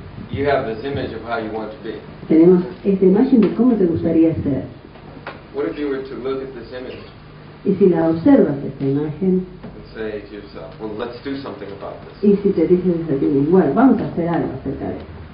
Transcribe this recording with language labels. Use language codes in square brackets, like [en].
[en] You have this image of how you want to be. [es] Tenemos esta imagen de cómo te gustaría ser. [en] What if you were to look at this image [es] Y si la observas, esta imagen, [en] and say to yourself, well, let's do something about this. [es] y si te dices a ti mismo, bueno, vamos a hacer algo acerca de esto.